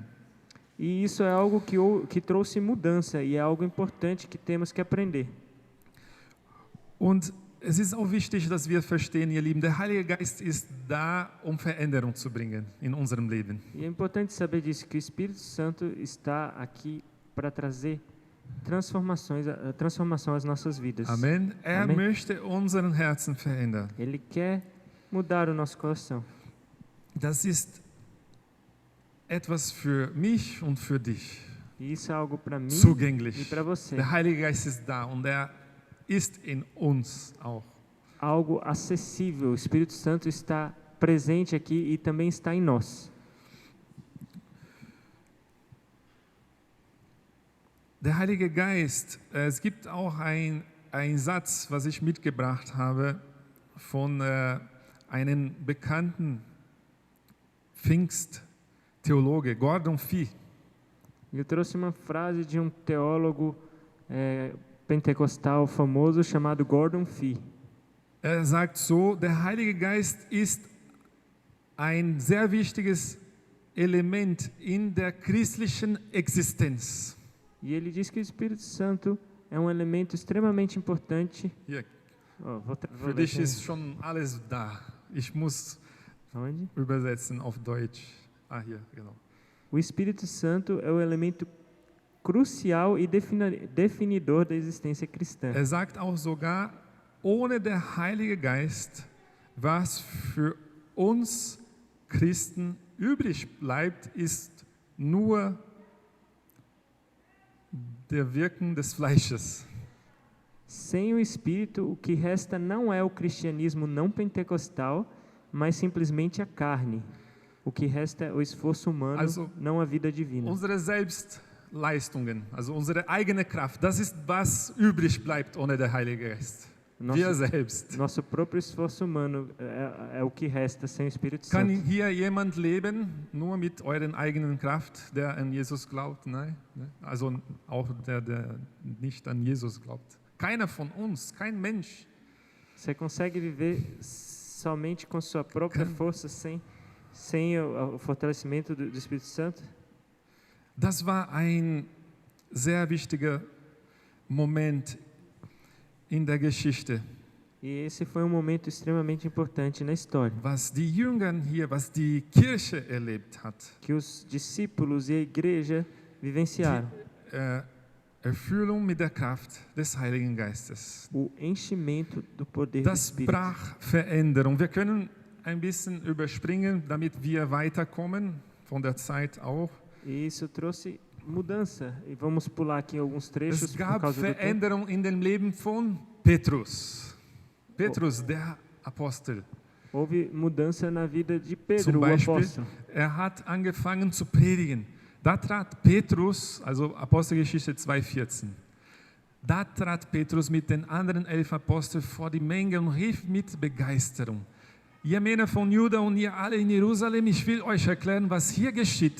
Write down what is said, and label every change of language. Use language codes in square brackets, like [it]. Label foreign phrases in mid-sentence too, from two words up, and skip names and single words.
[pt] E isso é algo que trouxe mudança e é algo importante que temos que aprender. [de] Und es ist auch wichtig, dass wir verstehen, ihr Lieben, der Heilige Geist ist da, um Veränderung zu bringen in unserem Leben. [pt] E é importante saber disso, que o Espírito Santo está aqui para trazer transformação às nossas vidas. [de] Amen. Er Amen. möchte unseren Herzen verändern. [pt] Ele quer mudar o nosso coração. [de] Das ist etwas für mich und für dich. [pt] E isso é algo para mim e [de] Zugänglich. [pt] para você. [de] Der Heilige Geist ist da und er ist in uns auch. [pt] Algo acessível. O Espírito Santo está presente aqui e também está em nós. [de] Der Heilige Geist, es gibt auch ein Satz, was ich mitgebracht habe von einem bekannten Pfingsttheologe, Gordon Fee. [pt] Eu trouxe uma frase de um teólogo pentecostal famoso chamado Gordon Fee. [de] Er sagt so, der Heilige Geist ist ein sehr wichtiges Element in der christlichen Existenz. [pt] E ele diz que o Espírito Santo é um elemento extremamente importante. [de] Hier, [pt] Vou [de] für [pt] ler [de] dich [pt] aqui. [de] ist schon alles da. Ich muss [pt] Onde? [de] übersetzen auf Deutsch. Ah, hier, genau. [pt] O Espírito Santo é o elemento crucial e definidor da existência cristã. [de] Er sagt auch sogar, ohne der Heilige Geist, was für uns Christen übrig bleibt, ist nur der Wirken des Fleisches. [pt] Sem o Espírito, o que resta não é o cristianismo não pentecostal, mas simplesmente a carne. O que resta é o esforço humano, [de] Also, [pt] não a vida divina. [de] Unsere Selbstleistungen, also unsere eigene Kraft, das ist, was übrig bleibt ohne der Heilige Geist. Wir selbst. [pt] Nosso próprio esforço humano é o que resta sem o Espírito [de] Kann [pt] Santo. [de] hier jemand leben, nur mit euren eigenen Kraft, der an Jesus glaubt? Nein. Ne? Also auch der nicht an Jesus glaubt. Keiner von uns, kein Mensch. [pt] Você consegue viver somente com sua própria força, sem o fortalecimento do Espírito Santo? [de] Das war ein sehr wichtiger Moment in der Geschichte, [pt] E esse foi um momento extremamente importante na história, [de] was die Jünger hier, was die Kirche erlebt hat. [pt] que os discípulos e a igreja vivenciaram. [de] Erfüllung mit der Kraft des Heiligen Geistes. [pt] O enchimento do poder do [de] Das [pt] Espírito. [de] brach Veränderung. Wir können ein bisschen überspringen, damit wir weiterkommen, von der Zeit auch. [pt] E isso trouxe mudança. E vamos pular aqui alguns trechos [de] Es [pt] por [de] gab [pt] causa do tempo. [de] Veränderung in dem Leben von Petrus. Petrus, der Apostel. [pt] Houve mudança na vida de [de] Zum [pt] Pedro, o [de] Beispiel, [pt] apóstolo. [de] hat angefangen zu predigen. Da trat Petrus, also Apostelgeschichte 2,14. Da trat Petrus mit den anderen 11 Aposteln vor die Menge und rief mit Begeisterung: Ihr Männer von Juda und ihr alle in Jerusalem, ich will euch erklären, was hier geschieht.